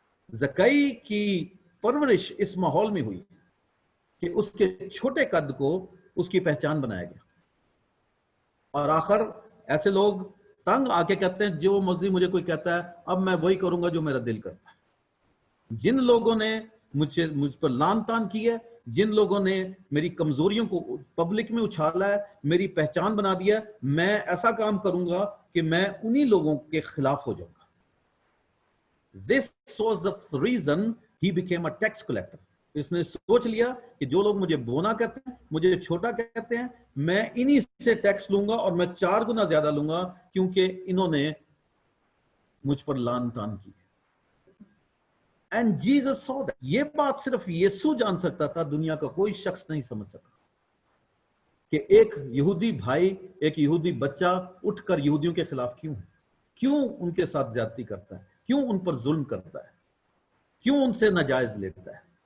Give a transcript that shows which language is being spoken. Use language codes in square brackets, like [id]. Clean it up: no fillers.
[ur] زکئی کی پرورش اس ماحول میں ہوئی کہ اس کے چھوٹے قد کو اس کی پہچان بنایا گیا، اور آخر ایسے لوگ تنگ آ کے کہتے ہیں جو مرضی مجھے کوئی کہتا ہے اب میں وہی کروں گا جو میرا دل کرتا ہے. جن لوگوں نے مجھ پر لان تان کی ہے، جن لوگوں نے میری کمزوریوں کو پبلک میں اچھالا ہے، میری پہچان بنا دیا ہے، میں ایسا کام کروں گا کہ میں انہی لوگوں کے خلاف ہو جاؤں گا. [en] This was the reason he became a tax collector. [ur] اس نے سوچ لیا کہ جو لوگ مجھے بونا کہتے ہیں، مجھے چھوٹا کہتے ہیں، میں انہی سے ٹیکس لوں گا، اور میں 4 گنا زیادہ لوں گا کیونکہ انہوں نے مجھ پر لان تان کی. [en] And Jesus saw that. [ur] یہ بات صرف یسوع جان سکتا تھا، دنیا کا کوئی شخص نہیں سمجھ سکتا کہ ایک یہودی بھائی، ایک یہودی بچہ اٹھ کر یہودیوں کے خلاف کیوں ان کے ساتھ زیادتی کرتا ہے، کیوں ان پر ظلم کرتا ہے، کیوں ان سے ناجائز لیتا ہے.